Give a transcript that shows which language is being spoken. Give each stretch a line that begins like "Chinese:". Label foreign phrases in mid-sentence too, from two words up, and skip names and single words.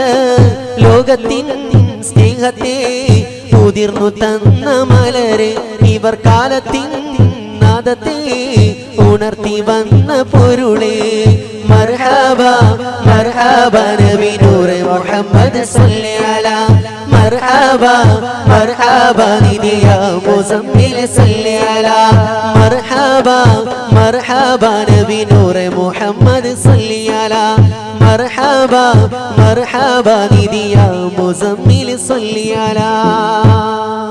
Malayalam: ലോകത്തിൻ സ്നേഹത്തെ ഉതിർന്നു തന്ന മലരെ ഇവർ കാലത്തിൻ നാദത്തെ ഉണർത്തി വന്ന പൊരുളെ.
Arabic: مرحبا مرحبا نبي نور محمد صل على. مرحبا مرحبا ندي يا مزمل صل على مرحبا مرحبا نبي نور محمد صل على مرحبا مرحبا ندي يا مزمل صل على